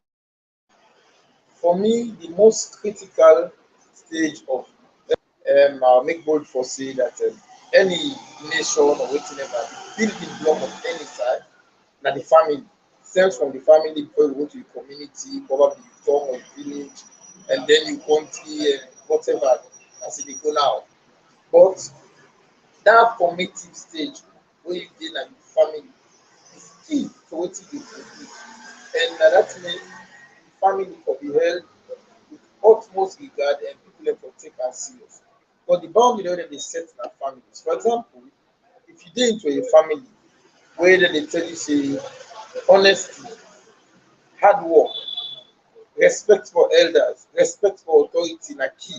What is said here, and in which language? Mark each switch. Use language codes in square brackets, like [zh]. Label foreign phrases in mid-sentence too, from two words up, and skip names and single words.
[pcm] For me, the most critical stage of I'll make bold for say that any nation or whatever, the building block of any side, na the family. Stems from the family before you go to your community, probably your town or your village, and then your country and whatever as it dey go now. But that formative stage where you dey na your family is key to wetin you dey do. And na that mean the family for be held with utmost regard and people dem for take am serious. But the boundary wey dem dey set na families. For example, if you dey into a family where dem dey tell you say honesty, hard work, respect for elders, respect for authority na key.